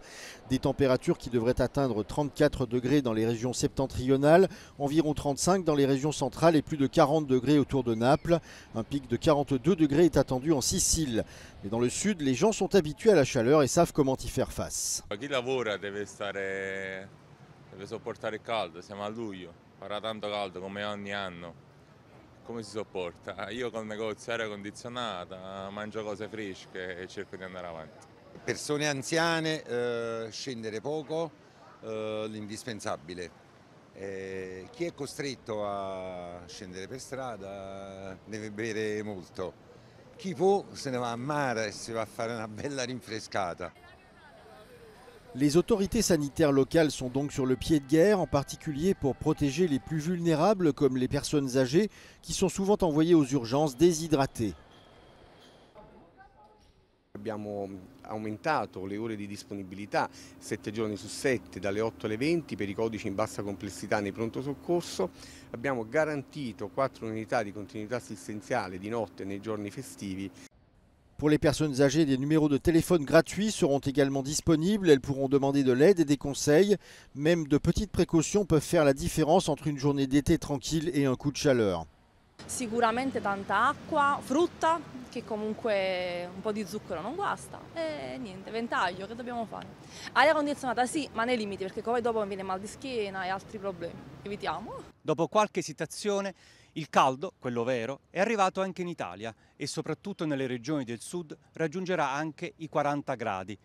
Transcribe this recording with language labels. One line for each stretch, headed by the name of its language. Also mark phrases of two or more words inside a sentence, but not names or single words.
French: Des températures qui devraient atteindre 34 degrés dans les régions septentrionales, environ 35 dans les régions centrales et plus de 40 degrés autour de Naples. Un pic de 42 degrés est attendu en Sicile. Mais dans le sud, les gens sont habitués à la chaleur et savent comment y faire face.
Italian: Chi lavora deve sopportare il caldo, siamo a luglio, farà tanto caldo come ogni anno. Come si sopporta? Io col negozio aria condizionata, mangio cose fresche e cerco di andare avanti. Persone anziane, scendere poco, l'indispensabile. Chi è costretto a scendere per strada deve bere molto. Chi può se ne va a mare e si va a fare una bella rinfrescata.
French: Les autorités sanitaires locales sont donc sur le pied de guerre, en particulier pour protéger les plus vulnérables comme les personnes âgées qui sont souvent envoyées aux urgences déshydratées.
Italian: Abbiamo aumentato le ore di disponibilità 7 giorni su 7 dalle 8 alle 20 per i codici in bassa complessità nei pronto soccorso. Abbiamo garantito 4 unità di continuità assistenziale di notte nei giorni festivi.
French: Pour les personnes âgées, des numéros de téléphone gratuits seront également disponibles. Elles pourront demander de l'aide et des conseils. Même de petites précautions peuvent faire la différence entre une journée d'été tranquille et un coup de chaleur.
Italian: Sicuramente tanta acqua, frutta, che comunque un po' di zucchero non guasta, e niente, ventaglio, che dobbiamo fare? Aria condizionata sì, ma nei limiti, perché poi dopo viene mal di schiena e altri problemi. Evitiamo. Dopo qualche esitazione, il caldo, quello vero, è arrivato anche in Italia e soprattutto nelle regioni del sud raggiungerà anche i 40 gradi.